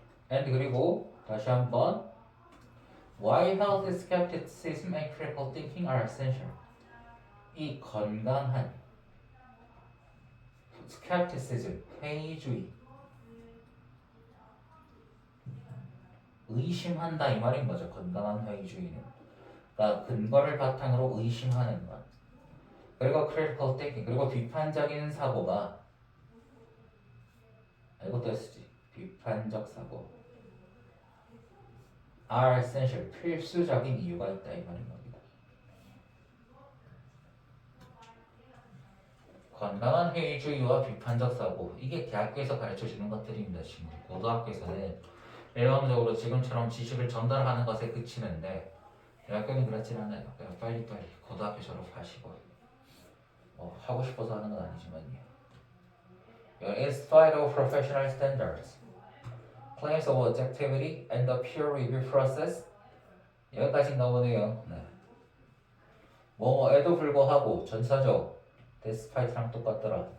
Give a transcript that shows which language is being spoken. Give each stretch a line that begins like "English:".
English: and
Korean: 그리고 다시 한번
English: why healthy skepticism and critical thinking are essential.
Korean: 이 건강한 skepticism, 회의주의, 의심한다 이 말인 거죠. 건강한 회의주의는. 그러니까 근거를 바탕으로 의심하는 것. 그리고
English: critical thinking,
Korean: 그리고 비판적인 사고가 이것도 S지. 비판적 사고.
English: are essential,
Korean: 필수적인 이유가 있다 이 말인 겁니다. 건강한 회의주의와 비판적 사고, 이게 대학교에서 가르쳐주는 것들입니다. 지금 고등학교에서는 일반적으로 지금처럼 지식을 전달하는 것에 그치는데 대학교는 그렇진 않아요. 그냥 빨리빨리 고등학교 졸업하시고 하고 싶어서 하는 건 아니지만요.
English: In spite of professional standards, claims of objectivity and the peer review process.
Korean: 여기까지 나오네요. 네. 뭐에도 불구하고 전사죠. despite랑 똑같더라.